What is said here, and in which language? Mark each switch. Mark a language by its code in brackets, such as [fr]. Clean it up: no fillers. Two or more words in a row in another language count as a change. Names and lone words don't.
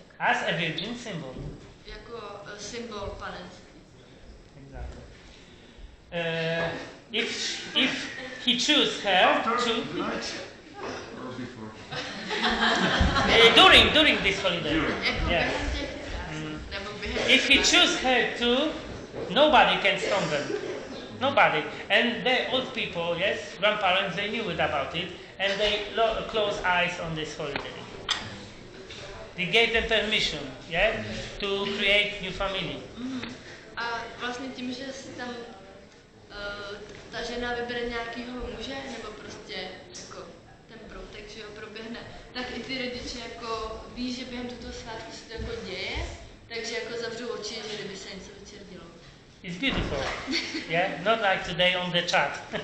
[en] As a virgin symbol. [cs] Jako symbol panenství. [en] Exactly. If he chooses her during this holiday, yeah. If he chooses her too, nobody can stone them. Nobody. And the old people, yes, grandparents, they knew about it, and they closed eyes on this holiday. They gave them permission, yeah, to create new family. [cs] A vlastně tím, že si tam ta žena vybere nějakýho muže, nebo prostě jako ten proutek, že jo, proběhne, tak i ty rodiče jako ví, že během toho svátku se to jako děje, takže jako zavřou oči, že kdyby se něco večer dělo. [en] It's beautiful, yeah, not like today on the chat.